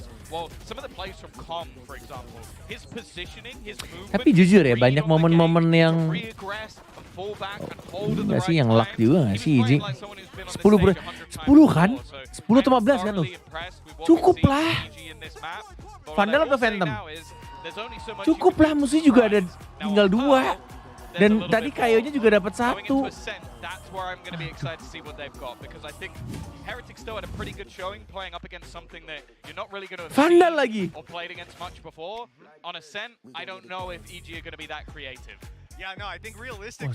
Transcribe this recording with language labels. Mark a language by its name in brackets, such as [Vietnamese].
[English] Well, some of the plays from KOM, for example, his positioning, his movement. [Indonesian] Tapi jujur ya, banyak momen-momen yang nggak sih yang luck juga nggak sih EG? 10 kan? 10 atau 15 kan tuh? Cukup lah. Vandal atau Phantom? Cukup lah, musuhnya juga ada tinggal 2. Dan tadi Kayonya juga dapat 1. [English] That's where I'm going to be excited to see what they've got, because I think Heretics still had a pretty good showing playing up against something that you're not really going to [Indonesian] Vandal lagi [English] or played against much before. On Ascent, I don't know if EG are going to be that creative. Yeah, no, I think realistically,